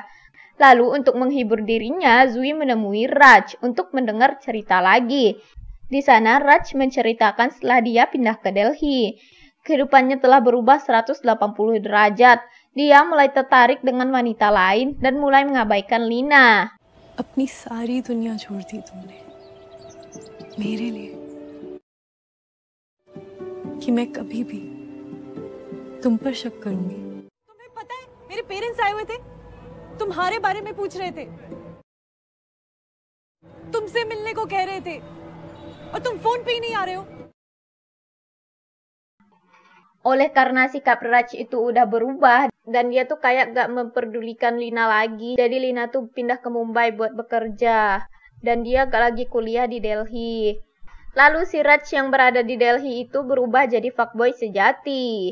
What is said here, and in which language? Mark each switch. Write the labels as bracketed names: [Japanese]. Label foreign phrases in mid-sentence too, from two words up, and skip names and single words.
[Indonesian] Lalu untuk menghibur dirinya, Zui menemui Raj untuk mendengar cerita lagi. Di sana Raj menceritakan setelah dia pindah ke Delhi. Kehidupannya telah berubah 180 derajat. Dia mulai tertarik dengan wanita lain dan mulai mengabaikan Lina. [Hindi] अपनी सारी दुनिया छोड़ दी तुमने. मेरे लिए कि मैं कभी भी तुम पर शक करूंगी। तुम्हें पता है मेरे पेरेंट्स आए हुए थे, तुम्हारे बारे में पूछ रहे थे, तुमसे मिलने को कह रहे थे और तुम फोन पे ही नहीं आ रहे हो। [Indonesian] Oleh karena sikap Raj itu udah berubah dan dia tuh kayak gak memperdulikan Lina lagi, jadi Lina tuh pindah ke Mumbai buat bekerja. Dan dia gak lagi kuliah di Delhi. Lalu si Raj yang berada di Delhi itu berubah jadi fuckboy sejati.